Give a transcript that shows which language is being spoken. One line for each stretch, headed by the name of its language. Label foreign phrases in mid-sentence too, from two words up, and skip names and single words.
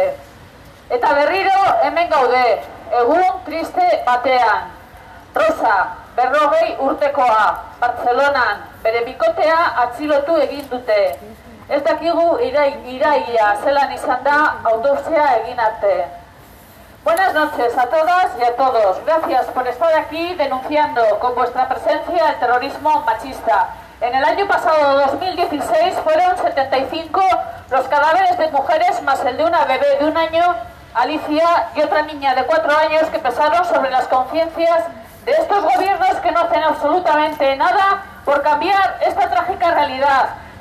Basque: Eta berriro hemen gaude, egun triste batean. Rosa, 40 urtekoa, Bartzelonan, bere bikotea atxilotu egin dute. Ez dakigu iraia zelan izan da autopsia egin arte.
Spanish: Buenas noches a todas y a todos. Gracias por estar aquí denunciando con vuestra presencia el terrorismo machista. En el año pasado, 2016, fueron 75 los cadáveres de mujeres más el de una bebé de 1 año, Alicia, y otra niña de 4 años que pesaron sobre las conciencias de estos gobiernos que no hacen absolutamente nada por cambiar esta trágica realidad.